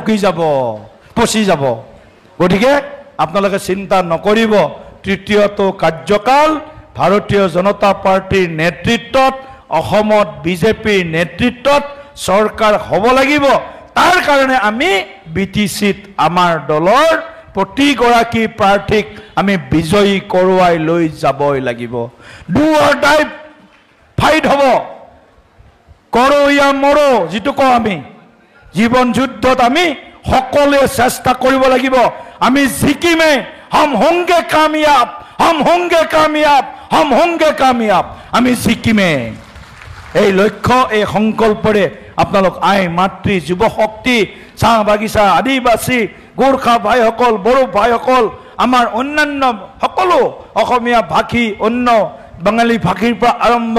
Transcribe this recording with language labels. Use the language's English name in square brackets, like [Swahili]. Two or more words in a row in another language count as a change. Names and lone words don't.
[Assamese] পচি যাব গতিকে আপোনালোকে চিন্তা নকৰিব তৃতীয়টো কাৰ্যকাল ভাৰতীয় জনতা পাৰ্টিৰ নেতৃত্বত অসমত বিজেপিৰ নেতৃত্বত চৰকাৰ হ'ব লাগিব তাৰ কাৰণে আমি বিটিচিত আমাৰ দলৰ প্ৰতিগৰাকী প্ৰাৰ্থীক আমি বিজয়ী কৰোৱাই লৈ যাবই লাগিব [English] do or die fight [Assamese] হ'ব [Hindi] करो या मरो [Assamese] যিটো কওঁ আমি জীৱন যুদ্ধত আমি সকলোৱে চেষ্টা কৰিব লাগিব আমি জিকিমে [Hindi] हम होंगे [Assamese] कामयाब আমি জিকিমে এই লক্ষ্য এই সংকল্পৰে আপোনালোক আই মাতৃ যুৱ শক্তি চাহ বাগিচা আদিবাসী গোৰ্খা ভাইসকল বড়ো ভাইসকল আমাৰ অন্যান্য সকলো অসমীয়া ভাষী অন্য বাঙালী ভাষীৰ পৰা আৰম্ভ